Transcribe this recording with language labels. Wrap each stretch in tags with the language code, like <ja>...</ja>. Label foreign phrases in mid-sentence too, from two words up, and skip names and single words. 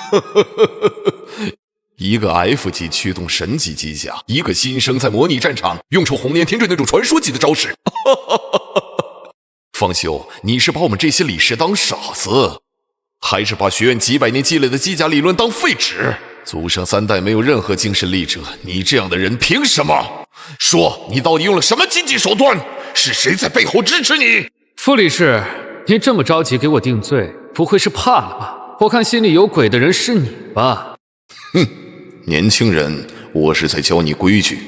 <zh>一個 F 級驅動神級機甲，一個新生在模擬戰場用出紅蓮天墜那種傳說級的招式。方修，你是把我們這些理事當傻子，還是把學院幾百年積累的機甲理論當廢紙？祖上3代沒有任何精神力者，你這樣的人憑什麼？說，你到底用了什麼禁忌手段？是誰在背後支持你？傅理事，您這麼着急給我定罪，不會是怕了吧？ 我看心裡有鬼的人是你吧？哼，年輕人，我是在教你規矩。</zh>